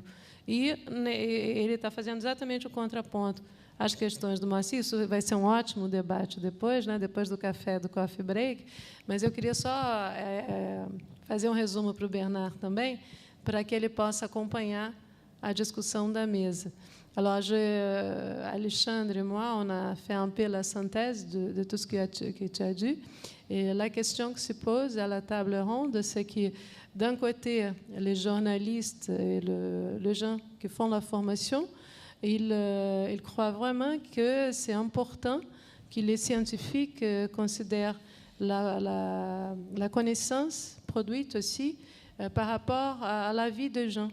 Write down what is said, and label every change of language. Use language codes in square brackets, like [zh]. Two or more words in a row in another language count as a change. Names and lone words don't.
[pt] E ele está fazendo exatamente o contraponto às questões do Moacir. Isso vai ser um ótimo debate depois, né, depois do café, do [en] coffee break, [pt] mas eu queria só fazer um resumo para o Bernard também, para que ele possa acompanhar a discussion da mesa. [fr] Alors, Alexandre et moi, on a fait un peu la synthèse de tout ce que tu as dit. Et la question qui se pose à la table ronde, c'est que, d'un côté, les journalistes et les gens qui font la formation, ils croient vraiment que c'est important que les scientifiques considèrent la connaissance produite aussi par rapport à la vie des gens.